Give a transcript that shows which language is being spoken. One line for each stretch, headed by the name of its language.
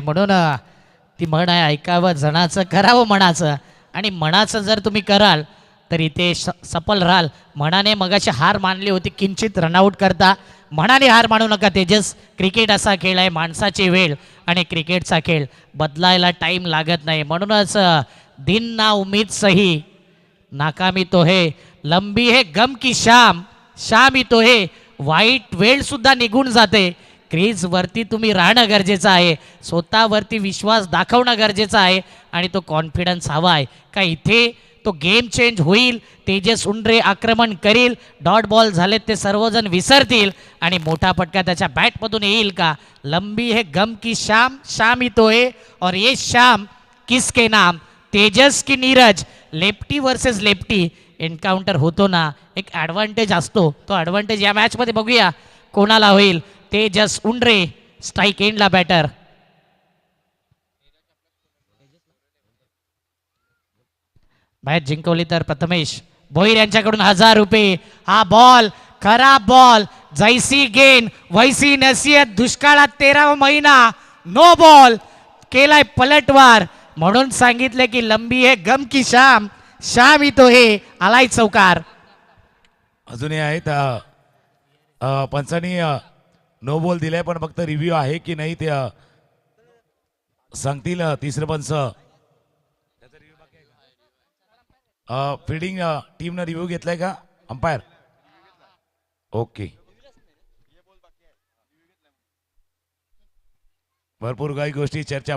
Marathi: म्हणून ती म्हण आहे, ऐकावं जणाचं करावं मनाचं, आणि मनाचं जर तुम्ही कराल तर इथे सफल राहाल. मनाने मगाशी हार मानली होती, किंचित रनआउट करता. मनाने हार मानू नका तेजस. क्रिकेट असा खेळ आहे, माणसाची वेळ आणि क्रिकेटचा खेळ बदलायला टाईम लागत नाही. म्हणूनच
Hindi: दिन ना उम्मीद सही, नाकामी तो है, लंबी है गम की शाम, शाम ही तो है.
Marathi: वाईट वेळ सुद्धा निघून जाते. क्रीजवरती तुम्ही राहणं गरजेचं आहे, स्वतःवरती विश्वास दाखवणं गरजेचं आहे, आणि तो कॉन्फिडन्स हवा आहे का इथे तो गेम चेंज होईल. तेजस उंडरे आक्रमण करील, डॉट बॉल झालेत ते सर्वजण विसरतील, आणि मोठा फटका त्याच्या बॅटमधून येईल का.
Hindi: लंबी है गम की शाम, शाम ही तो है, और ये शाम किसके नाम, तेजस की Neeraj.
Marathi: Lefty versus lefty encounter होतो ना, एक ॲडव्हान्टेज असतो, तो ॲडव्हान्टेज या मॅचमध्ये बघूया कोणाला होईल. तेजस उंडरे स्ट्राईक एंडला बॅटर. मॅच जिंकवली तर प्रथमेश भोईर यांच्याकडून 1000 रुपये. हा बॉल खराब बॉल,
Hindi: जैसी गेंद वैसी नसीहत.
Marathi: दुष्काळात 13वा महिना, नो बॉल केलाय पलटवार. म्हणून सांगितले की
Hindi: लंबी है गम की शाम, शाम ही तो है.
Marathi: आलाय चौकार. अजूनही आहेत पंचांनी नो बॉल दिलाय, पण फक्त रिव्ह्यू आहे की नाही ते सांगतील तिसरे पंच. फिल्डिंग टीमनं रिव्ह्यू घेतलाय का अंपायर? ओके, भरपूर काही गोष्टी चर्चा.